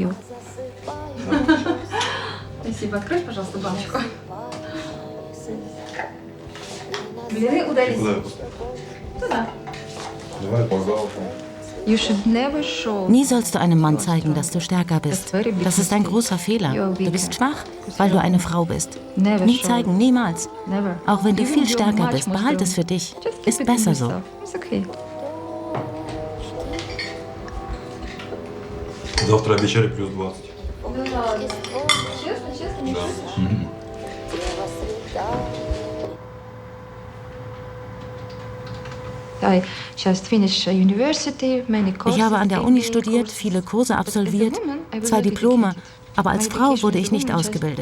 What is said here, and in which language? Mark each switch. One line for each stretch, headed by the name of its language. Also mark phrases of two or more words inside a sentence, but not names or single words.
German: Nie sollst du einem Mann zeigen, dass du stärker bist. Das ist ein großer Fehler. Du bist schwach, weil du eine Frau bist. Nie zeigen, niemals. Auch wenn du viel stärker bist, behalte es für dich. Ist besser so.
Russian: Завтра обещали плюс 20.
German: Ich habe an der Uni studiert, viele Kurse absolviert, 2 Diplome, aber als Frau wurde ich nicht ausgebildet.